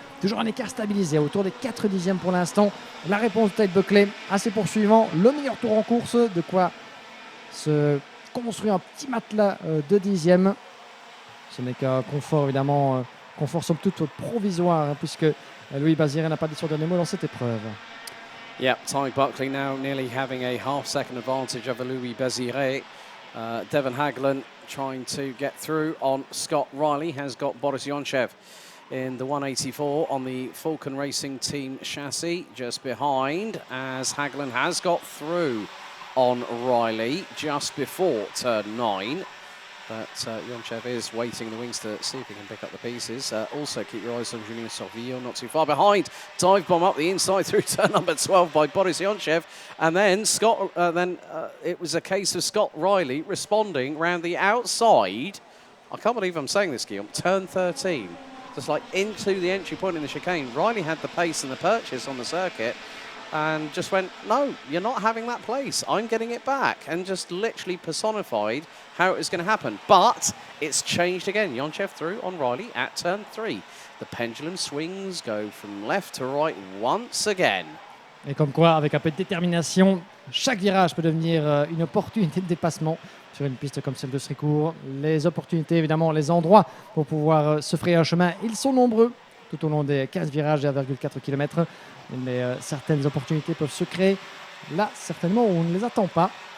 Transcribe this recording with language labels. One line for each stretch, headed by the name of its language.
French: Toujours un écart stabilisé autour des 4 dixièmes pour l'instant. La réponse de Ted Buckley assez poursuivant. Le meilleur tour en course, de quoi se construire un petit matelas de dixièmes. Ce n'est qu'un confort évidemment, confort somme toute provisoire, puisque Louis Baziré n'a pas dit son dernier mot dans cette épreuve.
English: Yeah, Ty Buckley now nearly having a half-second advantage over Louis Baziré. Devon Hagelen trying to get through on Scott Riley has got Boris Yonchev in the 184 on the Falcon Racing Team chassis just behind, as Hagelen has got through on Riley just before turn 9. But Yonchev is waiting in the wings to see if he can pick up the pieces. Also, keep your eyes on Julian Sorvio, not too far behind. Dive bomb up the inside through turn number 12 by Boris Yonchev. And then it was a case of Scott Riley responding round the outside. I can't believe I'm saying this, Guillaume. Turn 13. Just like into the entry point in the chicane. Riley had the pace and the purchase on the circuit and just went, no, you're not having that place. I'm getting it back. And just literally personified how it was going to happen. But it's changed again. Yonchev through on Riley at turn 3. The pendulum swings go from left to right once again.
French: Et comme quoi, avec un peu de détermination, chaque virage peut devenir une opportunité de dépassement sur une piste comme celle d'Ostricourt. Les opportunités, évidemment, les endroits pour pouvoir se frayer un chemin, ils sont nombreux tout au long des 15 virages de 1,4 km. Mais certaines opportunités peuvent se créer là, certainement, où on ne les attend pas.